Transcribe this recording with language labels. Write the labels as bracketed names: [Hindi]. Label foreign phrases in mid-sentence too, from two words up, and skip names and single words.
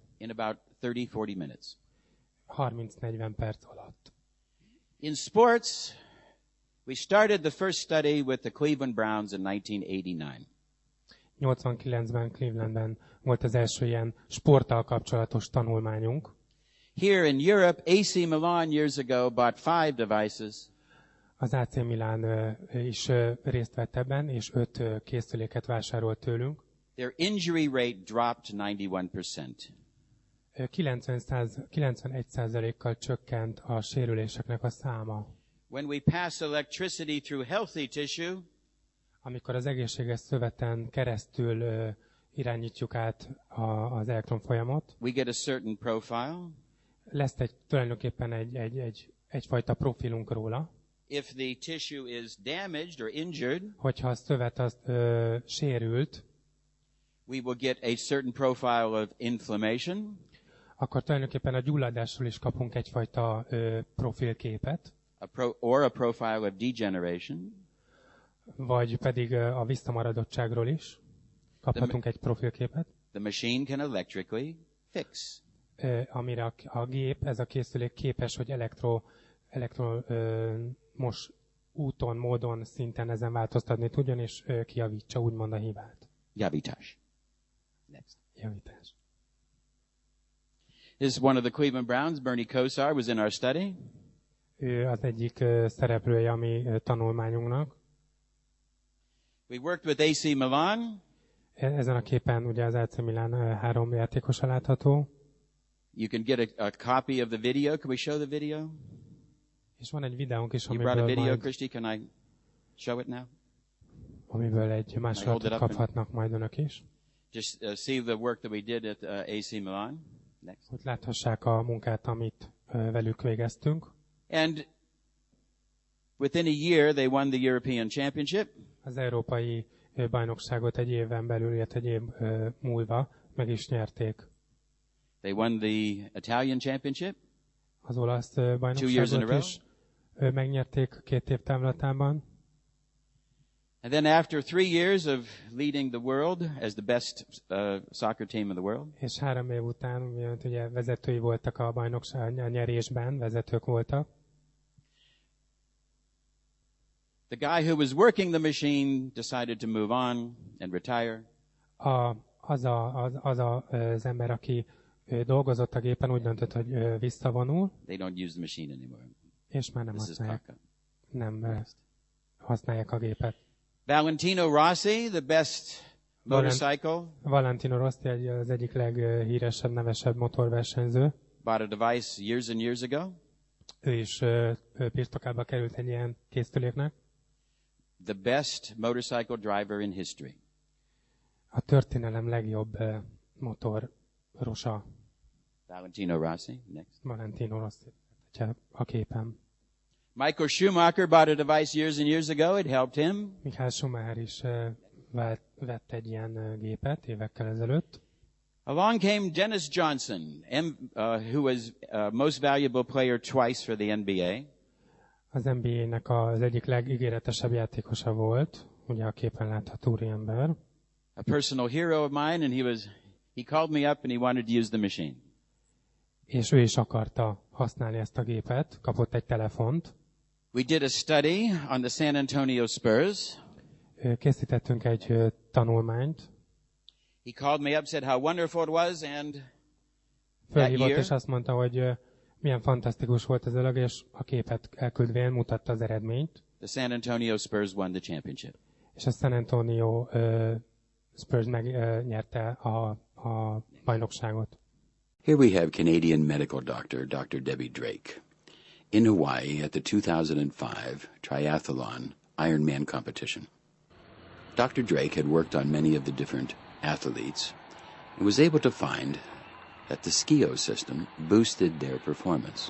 [English] In about 30-40 minutes. [Hungarian] 30-40 perc alatt. [English] In sports, we started the first study with the Cleveland Browns in 1989. [Hungarian] 89-ben Clevelandben volt az első ilyen sporttal kapcsolatos tanulmányunk. [English] Here in Europe, AC Milan years ago bought 5 devices. [Hungarian] Az AC Milan is részt vett ebben, és 5 készüléket vásárolt tőlünk. [English] Their injury rate dropped to 91%. [Hungarian] 91%-kal csökkent a sérüléseknek a száma. [English] When we pass electricity through healthy tissue, [Hungarian] amikor az egészséges szöveten keresztül irányítjuk át az elektronfolyamot, [English] we get a certain profile. [Hungarian] Lesz tulajdonképpen egyfajta profilunk róla. [English] If the tissue is damaged or injured, [Hungarian] hogyha a szövet az sérült, [English] we will get a certain profile of inflammation. [Hungarian] Akkor tulajdonképpen a gyulladásról is kapunk egyfajta profilképet. [English] a profile of degeneration. [Hungarian] Vagy pedig a visszamaradottságról is kaphatunk egy profilképet. [English] The machine can electrically fix. [Hungarian] Amire a gép, ez a készülék képes, hogy elektromos úton, módon, szinten ezen változtatni tudjon, és kijavítsa úgymond a hibát. Javítás. [English] Next. [Hungarian] Javítás. [English] This is one of the Cleveland Browns. Bernie Kosar was in our study. [Hungarian] Ő az egyik szereplője a mi tanulmányunknak. [English] We worked with AC Milan. [Hungarian] Ezen a képen ugye az AC Milan 3 játékosa látható. [English] You can get a copy of the video. Can we show the video? [Hungarian] És van egy videónk is, [English] You brought a video, Christy. Can I show it now? [Hungarian] Amiből egy másolatot kaphatnak majd önök is. [English] Just see the work that we did at AC Milan. Next. [Hungarian] Hogy láthassák a munkát, amit velük végeztünk. [English] And within a year, they won the European Championship. [Hungarian] Az európai bajnokságot egy éven belül, illetve egy év múlva meg is nyerték. [English] They won the Italian Championship. [Hungarian] Az olasz bajnokságot is megnyerték 2 év távlatában. [English] And then after 3 years of leading the world as the best soccer team in the world. [Hungarian] És 3 év után ugye vezetői voltak a bajnokság nyerésben, vezetők voltak. [English] The guy who was working the machine decided to move on and retire. [Hungarian] Az ember, aki dolgozott a gépen, úgy döntött, hogy visszavonul. [English] They don't use the machine anymore. [Hungarian] És már nem használják a gépet. [English] Valentino Rossi, the best motorcycle. [Hungarian] Valentino Rossi az egyik leghíresebb, nevesebb motorversenyző. [English] Bought a device years and years ago. [Hungarian] Ő is birtokába került egy ilyen készüléknek. [English] The best motorcycle driver in history. [Hungarian] A történelem legjobb motorosa. [English] Valentino Rossi, next. [Hungarian] Valentino Rossi, a képen. [English] Michael Schumacher bought a device years and years ago. It helped him. [Hungarian] Michael Schumacher is vett egy ilyen gépet évekkel ezelőtt. [English] Along came Dennis Johnson, who was most valuable player twice for the NBA. [Hungarian] Az NBA-nek az egyik legígéretesebb játékosa volt, ugye a képen látható úriember. [English] A personal hero of mine, and he called me up and he wanted to use the machine. [Hungarian] És ő is akarta használni ezt a gépet, kapott egy telefont. [English] We did a study on the San Antonio Spurs. [Hungarian] Készítettünk egy tanulmányt. [English] He called me up, said how wonderful it was, and [Hungarian] fölhívott és azt mondta, hogy milyen fantasztikus volt ez a dolog, és a képet elküldvén mutatta az eredményt. [English] The San Antonio Spurs won the championship. [Hungarian] És a San Antonio Spurs megnyerte a bajnokságot. [English] Here we have Canadian medical doctor, Dr. Debbie Drake. In Hawaii at the 2005 triathlon Ironman competition. Dr. Drake had worked on many of the different athletes and was able to find that the skio system boosted their performance.